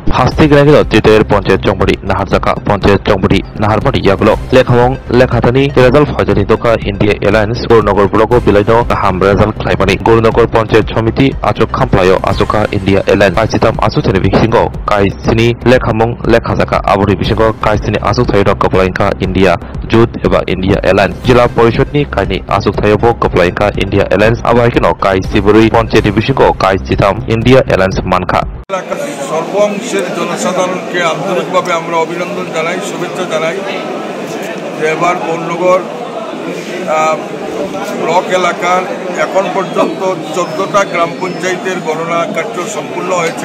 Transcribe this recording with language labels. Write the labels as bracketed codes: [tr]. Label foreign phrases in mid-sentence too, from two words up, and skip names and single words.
[trp] হাস্তিগ্রাগিল তৃতীয় পঞ্চায়েত চংবড়ি নাহারজাকা পঞ্চায়েত চংবড়ি নাহারমারি ইয়াগুলো লেখামং লেখাতানি রেজাল্ট ফয়জানি দোকা ইন্ডিয়া এলায়েন্স গৌরনগর ব্লক বিলাইনো গাহাম রেজাল্ট খাইমানি গৌরনগর পঞ্চায়েত সমিতি আচক খামপ্লায় আচকা ইন্ডিয়া এলায়েন্স কাইচিতাম আচুথানি বিসিঙ্গ কাইসিনি লেখামং লেখাজাকা আবরি বিসিঙ্গ কাইসিনি আচুক থাইনো কপলাইনকা ইন্ডিয়া जुद एबा इंडिया एलायंस जिला परिषदनि काइनि आसुक थायोबो कपलाइनका इंडिया एलायंस आबाइकिनो काइ सिबुरुई पंचायत बिसिंगो काइ चिताम इंडिया एलायंस मानखा [bn] সর্বংশের জনসাধারণকে আন্তরিকভাবে আমরা অভিনন্দন জানাই, শুভেচ্ছা জানাই। এবার গৌরনগর ব্লক এলাকার এখন পর্যন্ত 14টা গ্রাম পঞ্চায়েতের গণনা কার্য সম্পূর্ণ হয়েছে।